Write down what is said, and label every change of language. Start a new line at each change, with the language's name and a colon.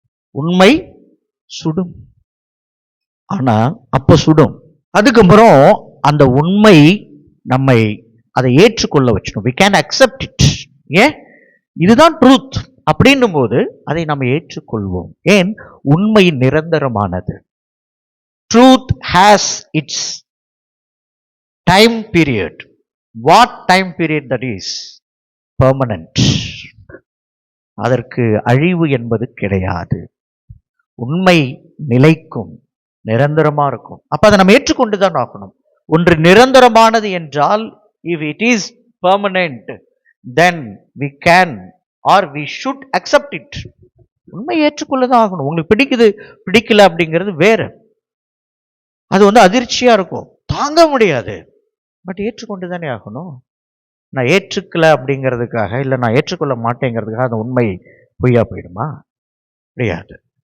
Tamil: உண்மை சுடும், ஆனா அப்ப சுடும். அதுக்கப்புறம் அந்த உண்மை நம்மை அதை ஏற்றுக்கொள்ள வச்சிடும்.
English: we can accept it.
Tamil: ஏன்? இதுதான் ட்ரூத் அப்படின்னும் போது அதை நம்ம ஏற்றுக்கொள்வோம். ஏன்? உண்மை நிரந்தரமானது.
English: Truth has its time period. What time period that is? Permanent.
Tamil: அதற்கு அழிவு என்பது கிடையாது. உண்மை நிலைக்கும், நிரந்தரமா இருக்கும். அப்ப அதை நம்ம ஏற்றுக்கொண்டுதான் ஆகணும். ஒன்று நிரந்தரமானது என்றால்,
English: if it is permanent, then we can or we should accept it.
Tamil: உண்மை ஏற்றுக்கொள்ளதான் ஆகணும். உங்களுக்கு பிடிக்குது பிடிக்கல அப்படிங்கிறது வேற. அது அதிர்ச்சியா இருக்கும், தாங்க முடியாது. பட் ஏற்றுக்கொண்டு தானே ஆகணும். நான் ஏற்றுக்கல அப்படிங்கிறதுக்காக, இல்லை நான் ஏற்றுக்கொள்ள மாட்டேங்கிறதுக்காக அந்த உண்மை பொய்யா போயிடுமா? முடியாது.